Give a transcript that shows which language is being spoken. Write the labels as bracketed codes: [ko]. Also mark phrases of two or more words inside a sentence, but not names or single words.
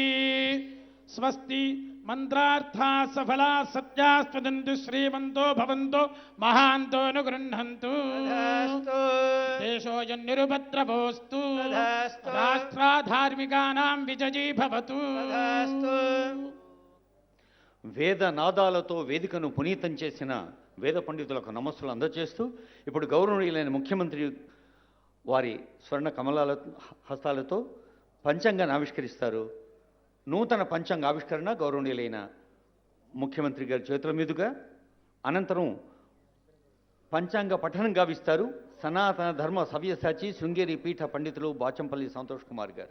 [sa] स्वस्ति मंत्रार्था सफला सत्यास्पदन्तु श्रीमन्तो भवन्तो महान्तो अनुगृह्णन्तु. देशोऽयं निरुपद्रवोऽस्तु राष्ट्राधार्मिकानां विजयी भवतु. [te] వేద నాదాలతో వేదికను పునీతం చేసిన వేద పండితులకు నమస్సులు అందజేస్తూ ఇప్పుడు గౌరవనీయులైన ముఖ్యమంత్రి వారి స్వర్ణ కమలాల హస్తాలతో పంచాంగాన్ని ఆవిష్కరిస్తారు. నూతన పంచాంగ ఆవిష్కరణ గౌరవనీయులైన ముఖ్యమంత్రి గారి చేతుల మీదుగా, అనంతరం పంచాంగ పఠనం గావిస్తారు సనాతన ధర్మ సవ్యసాచి శృంగేరి పీఠ పండితులు బాచంపల్లి సంతోష్ కుమార్ గారు.